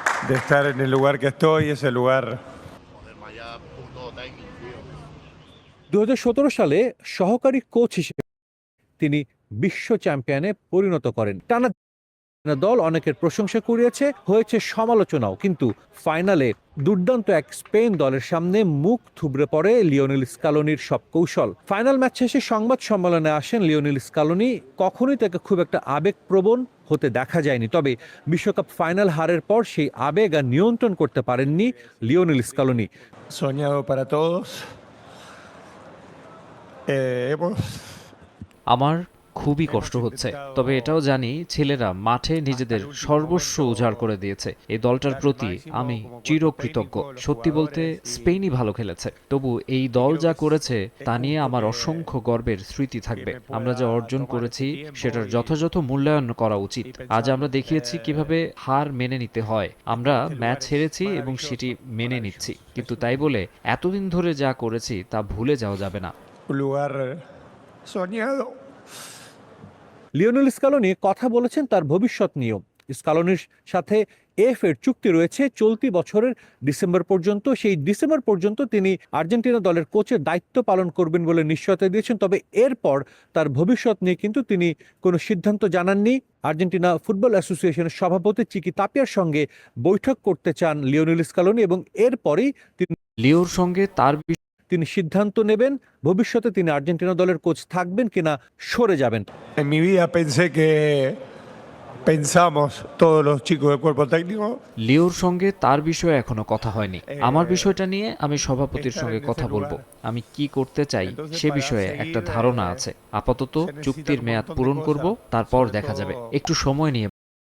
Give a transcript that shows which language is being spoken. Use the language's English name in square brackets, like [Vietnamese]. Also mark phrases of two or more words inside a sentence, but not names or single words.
[Spanish] de estar en el lugar que estoy, ese lugar [Bangla] 2017 সালে সহকারী কোচ হিসেবে তিনি বিশ্ব চ্যাম্পিয়নে পরিণত করেন। টানা দল অনেকের প্রশংসা কুড়িয়েছে, হয়েছে সমালোচনাও, কিন্তু ফাইনালে দুর্দান্ত এক স্পেন দলের সামনে মুখ থুবড়ে পড়ে লিওনেল স্কালোনির সব কৌশল। ফাইনাল ম্যাচ শেষে সংবাদ সম্মেলনে আসেন লিওনেল স্কালোনি। কখনোই তাকে খুব একটা আবেগপ্রবণ হতে দেখা যায়নি, তবে বিশ্বকাপ ফাইনাল হারের পর সেই আবেগ আর নিয়ন্ত্রণ করতে পারেননি লিওনেল স্কালোনি। [Spanish] soñado para todos. Hemos [Bangla] আমার খুবই কষ্ট হচ্ছে, তবে এটাও জানি ছেলেরা মাঠে নিজেদের সর্বস্ব উজাড় করে দিয়েছে। এই দলটার প্রতি আমি চিরকৃতজ্ঞ। সত্যি বলতে স্পেনই ভালো খেলেছে, তবু এই দল যা করেছে তা নিয়ে আমার অসংখ্য গর্বের স্মৃতি থাকবে। আমরা যা অর্জন করেছি সেটার যথাযথ মূল্যায়ন করা উচিত। আজ আমরা দেখিয়েছি কিভাবে হার মেনে নিতে হয়। আমরা ম্যাচ হেরেছি এবং সেটি মেনে নিচ্ছি, কিন্তু তাই বলে এতদিন ধরে যা করেছি তা ভুলে যাওয়া যাবে না। [Spanish] un lugar soñado. [Bangla] লিওনেল স্কালোনি কথা বলেছেন তার ভবিষ্যৎ নিয়েও। স্কালোনির সাথে এর চুক্তি রয়েছে চলতি বছরের ডিসেম্বর পর্যন্ত। সেই ডিসেম্বর পর্যন্ত তিনি আর্জেন্টিনা দলের কোচের দায়িত্ব পালন করবেন বলে নিশ্চয়তা দিয়েছেন, তবে এরপর তার ভবিষ্যৎ নিয়ে কিন্তু তিনি কোনো সিদ্ধান্ত জানাননি। আর্জেন্টিনা ফুটবল অ্যাসোসিয়েশনের সভাপতি চিকি তাপিয়ার সঙ্গে বৈঠক করতে চান লিওনেল স্কালোনি এবং এরপরেই লিওর সঙ্গে তিনি সিদ্ধান্ত নেবেন ভবিষ্যতে তিনি আর্জেন্টিনা দলের কোচ থাকবেন কিনা সরে যাবেন। [Spanish] En mi vida pensé que pensamos todos los chicos del cuerpo técnico. [Bangla] লিওর সঙ্গে তার বিষয়ে এখনো কথা হয়নি। আমার বিষয়টা নিয়ে আমি সভাপতির সঙ্গে কথা বলবো। আমি কি করতে চাই সে বিষয়ে একটা ধারণা আছে। আপাতত চুক্তির মেয়াদ পূরণ করব, তারপর দেখা যাবে। একটু সময় নিয়ে